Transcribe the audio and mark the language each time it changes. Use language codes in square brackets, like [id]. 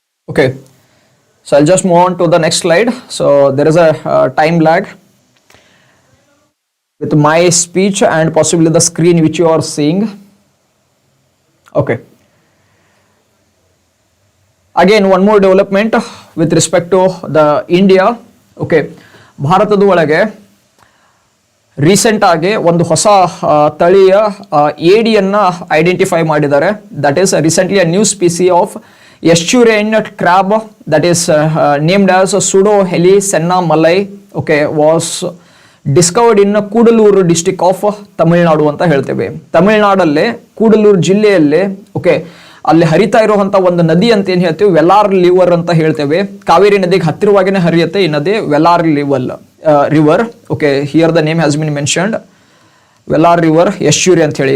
[en] Okay, so I'll just move on to the next slide. So there is a time lag with my speech and possibly the screen which you are seeing. Okay, again one more development with respect to the India. [kn] Okay, ಭಾರತದ ಒಳಗೆ recent ಆಗಿ ಒಂದು ಹೊಸ ತಳಿಯ ಏಡಿಯನ್ನ identify ಮಾಡಿದ್ದಾರೆ. [en] That is recently a new species of estuarine crab that is named as pseudo helicenna malai. Okay, was discovered in Kudalur district of Tamil Nadu [kn] ಅಂತ ಹೇಳ್ತೇವೆ. ತಮಿಳುನಾಡಲ್ಲೇ ಕೂಡಲೂರು ಜಿಲ್ಲೆಯಲ್ಲೇ ಓಕೆ ಅಲ್ಲಿ ಹರಿತಾ ಇರುವಂತ ಒಂದು ನದಿ ಅಂತ ಏನ್ ಹೇಳ್ತೇವೆ ವೆಲಾರ್ ಲಿವರ್ ಅಂತ ಹೇಳ್ತೇವೆ. ಕಾವೇರಿ ನದಿಗೆ ಹತ್ತಿರವಾಗಿನೇ ಹರಿಯುತ್ತೆ ಈ ನದಿ ವೆಲಾರ್ river. [en] okay, here the name has been mentioned Vellar river estuary [kn] ಅಂತ ಹೇಳಿ.